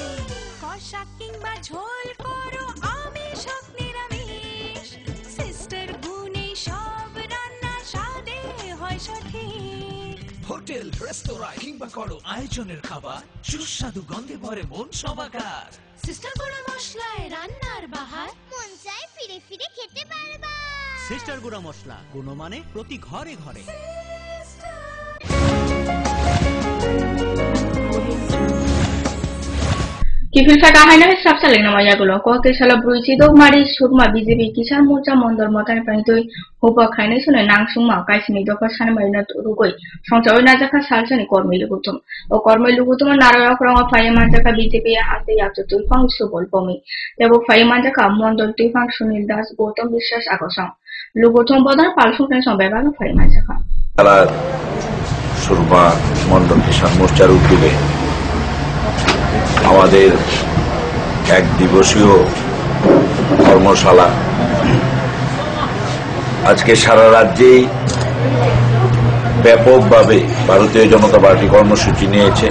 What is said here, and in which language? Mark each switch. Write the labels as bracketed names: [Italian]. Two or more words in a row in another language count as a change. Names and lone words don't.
[Bangla] কষা কিংবা ঝোল করো আমিষ হোক নিরামিষ সিস্টার গুণে সব রান্না স্বাদে হয় সঠিক হোটেল রেস্তোরাঁ কিংবা করো আয়োজনের খাবার সুস্বাদু গন্ধে ভরে মন সমাকার সিস্টার গুঁড়ো মশলায় রান্নার বাহার মন চায় ফিরে ফিরে খেতে পারবা সিস্টার গুঁড়ো মশলা গুণমানে প্রতি ঘরে ঘরে [Kok Borok] Kifilsa kahayna sab saling nama yagulo ko ke sala bruichi dog mari sugma BJP kisan morcha mondor motan panitoi hopa khaine sune nangsungma kaisini doka sane marina rugoi songchoi najaka salsani kormoi lugutum o kormoi lugutum narayak ronga phai manjaka BJP hate yachu tuifang subol pomi tebo phai manjaka mondor tuifang sunil das Gautam Biswas agosang lugutum bodar palsung ten sombeba phai manjaka [Bangla] তারা সুরমা মন্ডল কিষাণ মোর্চার উদ্যোগে আমাদের এক দিবসীয় কর্মশালা আজকে সারা রাজ্যেই ব্যাপকভাবে ভারতীয় জনতা পার্টি কর্মসূচি নিয়েছে।